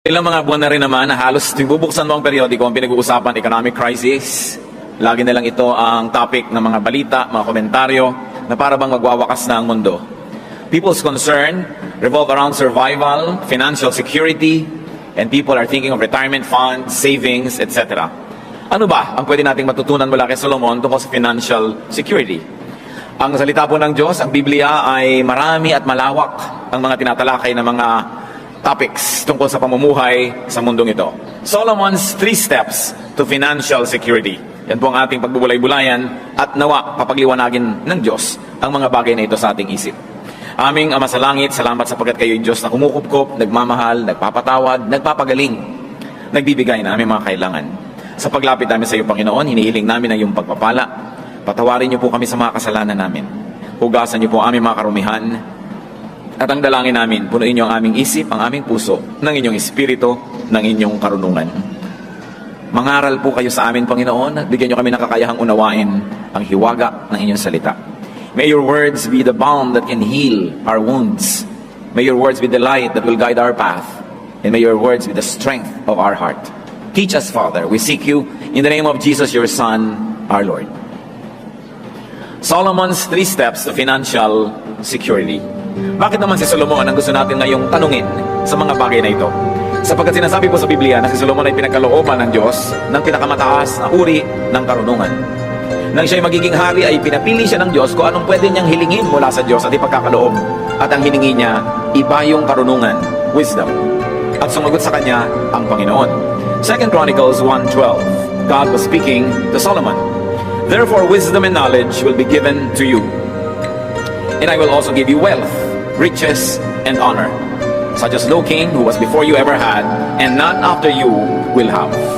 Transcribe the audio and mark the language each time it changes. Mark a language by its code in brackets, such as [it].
[tl] Ilang mga buwan na rin naman na halos bubuksan mo ang periodiko ang pinag-uusapan economic crisis. Lagi na lang ito ang topic ng mga balita, mga komentaryo na para bang magwawakas na ang mundo. [en] People's concern revolve around survival, financial security, and people are thinking of retirement funds, savings, etc. [tl] Ano ba ang pwede nating matutunan mula kay Solomon tungkol sa financial security? Ang salita po ng Diyos, ang Biblia ay marami at malawak ang mga tinatalakay na mga topics tungkol sa pamumuhay sa mundong ito. [en] Solomon's 3 steps to financial security. [tl] Yan po ang ating pagbubulay-bulayan at nawa papagliwanagin ng Diyos ang mga bagay na ito sa ating isip. Aming Ama sa Langit, salamat sapagkat kayo Diyos na kumukupkop, nagmamahal, nagpapatawad, nagpapagaling, nagbibigay na aming mga kailangan. Sa paglapit namin sa iyo, Panginoon, hinihiling namin ang iyong pagpapala. Patawarin niyo po kami sa mga kasalanan namin. Hugasan niyo po aming mga karumihan. At ang dalangin namin, punuin niyo ang aming isip, ang aming puso, ng inyong espiritu, ng inyong karunungan. Mangaral po kayo sa amin, Panginoon, at bigyan niyo kami ng kakayahang unawain ang hiwaga ng inyong salita. [en] May your words be the balm that can heal our wounds. May your words be the light that will guide our path. And may your words be the strength of our heart. Teach us, Father. We seek you in the name of Jesus, your Son, our Lord. Solomon's 3 steps to financial security. [tl] Bakit naman si Solomon ang gusto natin ngayong tanungin sa mga bagay na ito? Sapagkat sinasabi po sa Biblia na si Solomon ay pinagkalooban ng Diyos ng pinakamataas na uri ng karunungan. Nang siya ay magiging hari ay pinapili siya ng Diyos kung anong pwede niyang hilingin mula sa Diyos at ipagkakaloob. At ang hiningi niya, iba yung karunungan, wisdom. At sumagot sa kanya ang Panginoon. [en] 2 Chronicles 1:12, God was speaking to Solomon. Therefore wisdom and knowledge will be given to you. And I will also give you wealth, riches, and honor, such as no king who was before you ever had, and none after you will have.